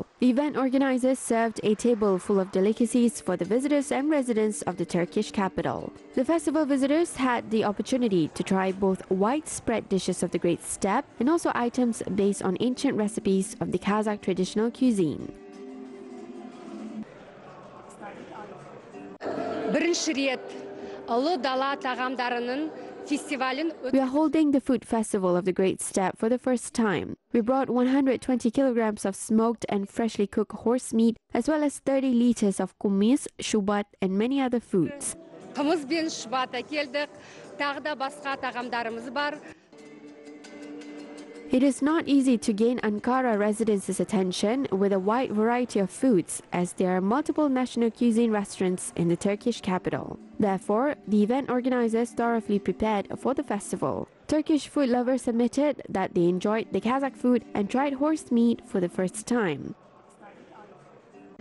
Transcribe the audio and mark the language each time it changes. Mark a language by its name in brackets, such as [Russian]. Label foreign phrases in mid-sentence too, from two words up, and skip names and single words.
[English] The event organizers served a table full of delicacies for the visitors and residents of the Turkish capital. The festival visitors had the opportunity to try both widespread dishes of the Great Steppe and also items based on ancient recipes of the Kazakh traditional cuisine. [Kazakh] Бірінші рет ұлы дала тағамдарының [English] We are holding the food festival of the Great Steppe for the first time. We brought 120 kilograms of smoked and freshly cooked horse meat, as well as 30 liters of kumis, shubat, and many other foods. [Kazakh] Қымыз бен шубат әкелдік, тағы да басқа тағамдарымыз бар. [English] It is not easy to gain Ankara residents' attention with a wide variety of foods, as there are multiple national cuisine restaurants in the Turkish capital. Therefore, the event organizers thoroughly prepared for the festival. Turkish food lovers admitted that they enjoyed the Kazakh food and tried horse meat for the first time.